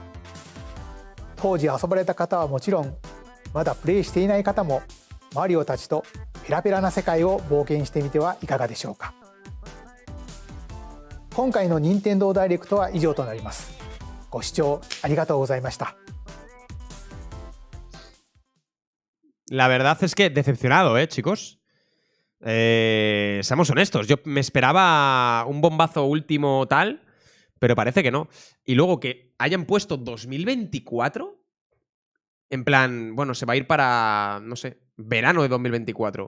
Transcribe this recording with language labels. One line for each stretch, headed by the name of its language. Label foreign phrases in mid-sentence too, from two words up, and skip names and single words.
Japanese: 当時遊ばれた方はもちろん、まだプレイしていない方もマリオたちとペラペラな世界を冒険してみてはいかがでしょうか。今回の任天堂ダイレクトは以上となります。ご視聴ありがとうございました。
Spanish: La verdad es que decepcionado, chicos. Seamos honestos. Yo me esperaba un bombazo último tal, pero parece que no. Y luego que hayan puesto 2024, en plan, bueno, se va a ir para, no sé, verano de 2024.